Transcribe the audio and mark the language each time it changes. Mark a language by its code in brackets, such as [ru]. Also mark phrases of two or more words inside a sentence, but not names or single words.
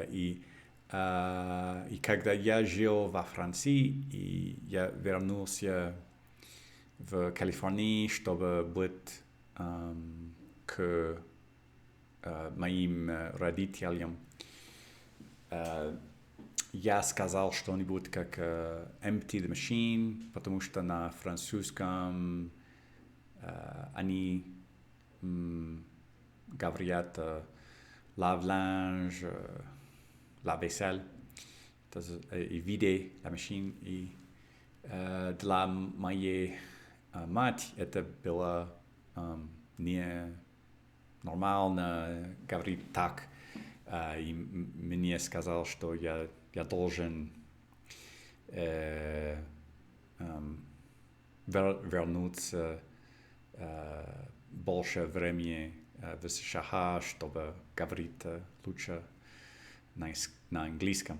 [ru] И когда я жил во Франции, и я вернулся в Калифорнии, чтобы быть к моим родителям, я сказал что-нибудь как [en] «empty the machine», [ru] потому что на французском они говорят [fr] «lave linge», «la vaisselle», [ru] и [fr] «vider la machine». [ru] И для моей мать это было не нормально говорить так. И мне сказал, что я должен вернуться больше времени в США, чтобы говорить лучше на английском.